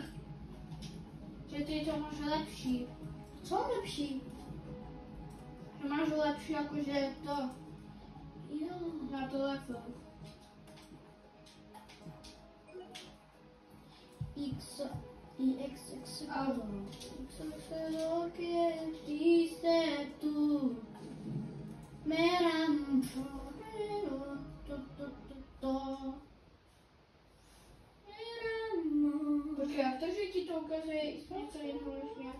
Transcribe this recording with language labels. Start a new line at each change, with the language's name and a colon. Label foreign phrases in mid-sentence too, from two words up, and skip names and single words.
Czech: Že ty to máš lepší. Co lepší? Že máš lepší jakože to. Jo. Na telefon. X, IXX, A-
Spanish: Solo que dice tú, me enamoro,
Czech: Počkej, jak to, že ti to ukazuje něco jiného než nějak?